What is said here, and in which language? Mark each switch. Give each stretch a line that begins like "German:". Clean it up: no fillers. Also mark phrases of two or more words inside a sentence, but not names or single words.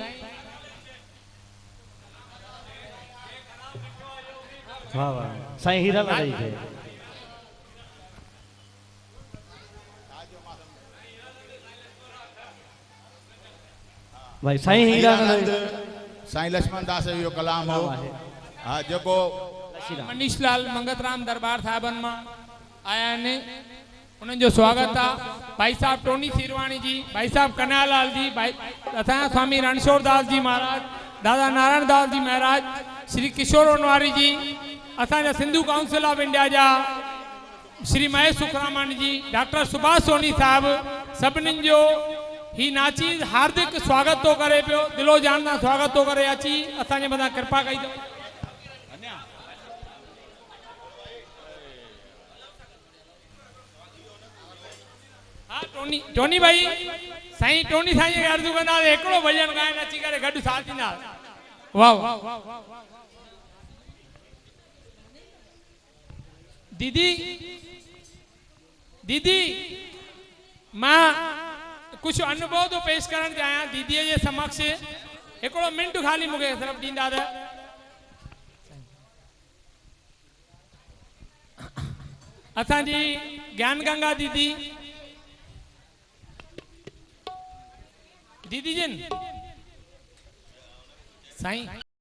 Sindhi: वाह वाह साईं हीरा लाल जी भाई साईं हीरा लाल साईं लक्ष्मण दास जो कलाम हो हा जेको मनीष लाल मंगतराम दरबार साहिबन मां आया आहिनि उन्हनि जो स्वागत आहे भाई साहब टोनी सीरवाणी जी भाई साहब कन्हैयालाल जी भाई असांजा स्वामी रणछोड़ दास जी महाराज दादा नारायण दास जी महाराज श्री किशोर ओनवारी जी असांजा सिंधु काउंसिल ऑफ इंडिया जा श्री महेश सुखरामानी जी डॉक्टर सुभाष सोनी साहब सभिनीनि जो ही नाची हार्दिक स्वागत तो करे पियो दिलो जान सां स्वागत तो करे अची असांजे मथां कृपा कई अथऊं हाँ टोनी भाई साईं टोनी साईं खे अर्ज़ु कंदा हिकिड़ो भॼन ॻाइनि अची करे गॾु साथ ॾींदा वाह वाह दीदी दीदी मां कुझु अनुभव तो पेश करण चाहियां दीदीअ जे समक्ष हिकिड़ो मिंट ख़ाली मूंखे सिर्फ़ु ॾींदा त असांजी ज्ञान गंगा दीदी दीदी जिन साईं